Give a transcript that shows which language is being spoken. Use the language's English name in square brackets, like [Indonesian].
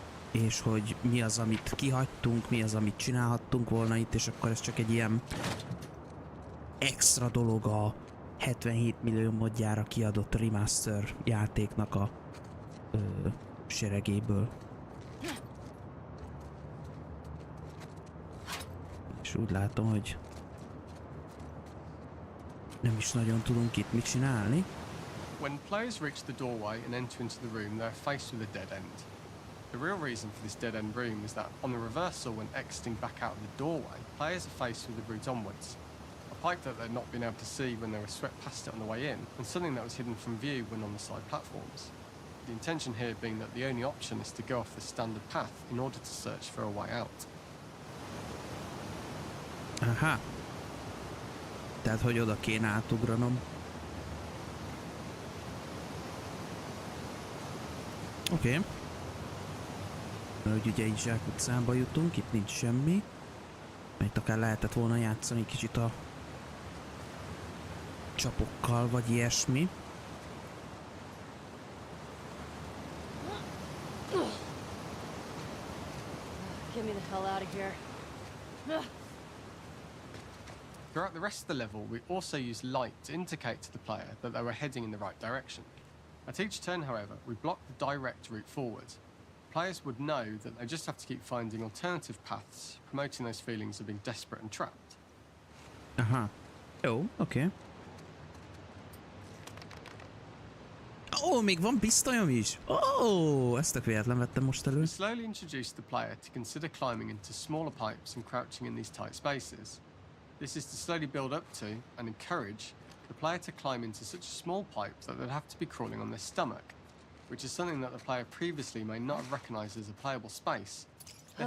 [Hungarian] És hogy mi az, amit kihagytunk, mi az, amit csinálhattunk volna itt, és akkor ez csak egy ilyen extra dolog a 77 millió modjára kiadott remaster játéknak a seregéből. És úgy látom, hogy nem is nagyon tudunk itt mit csinálni. [English] When players reach the doorway and enter into the room, they're faced with a dead end. The real reason for this dead-end room is that on the reversal, when exiting back out of the doorway, players are faced with the route onwards. A pipe that they'd not been able to see when they were swept past it on the way in, and something that was hidden from view when on the side platforms. The intention here being that the only option is to go off the standard path in order to search for a way out. Aha. [Hungarian] Tehát, hogy oda kéne átugranom. Oké. Okay. Hogy ugye így zsákutcába jutunk, itt nincs semmi. Itt akár lehetett volna játszani kicsit a csapokkal, vagy ilyesmi. [English] Get me the hell out of here. Throughout the rest of the level, we also use light to indicate to the player that they were heading in the right direction. At each turn, however, we block the direct route forward. Players would know that they just have to keep finding alternative paths, promoting those feelings of being desperate and trapped. [Hungarian] Aha. Jó, oké. Ó, még van pisztolyom is! Ó, ezt tök véletlen vettem most elő. [English] We slowly introduce the player to consider climbing into smaller pipes and crouching in these tight spaces. This is to slowly build up to, and encourage, the player to climb into such a small pipe that they'd have to be crawling on their stomach, which is something that the player previously may not have recognised as a playable space, let